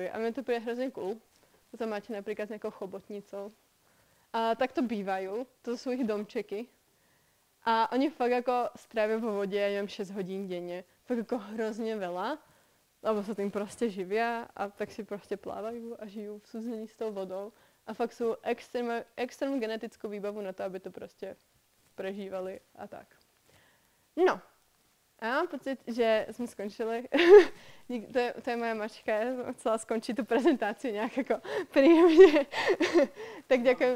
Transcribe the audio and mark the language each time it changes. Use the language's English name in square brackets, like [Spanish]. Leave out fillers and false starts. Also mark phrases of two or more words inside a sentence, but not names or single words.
[Slovak] A mne to príde hrozne cool. Potom máte napríklad s nejakou chobotnicou. A takto bývajú. To sú ich domčeky. A oni fakt ako strávia vo vode, ja neviem, 6 hodín denne. Fakt ako hrozne veľa, lebo sa tým proste živia a tak si proste plávajú a žijú v súznení s tou vodou. [Czech] a fakt jsou extrém genetickou výbavu na to, aby to prostě prežívali a tak. No, a já mám pocit, že jsme skončili. To je [Slovak] moje mačka, [Czech] já jsem chcela skončit tu prezentaci nějak jako příjemně. Tak děkuji.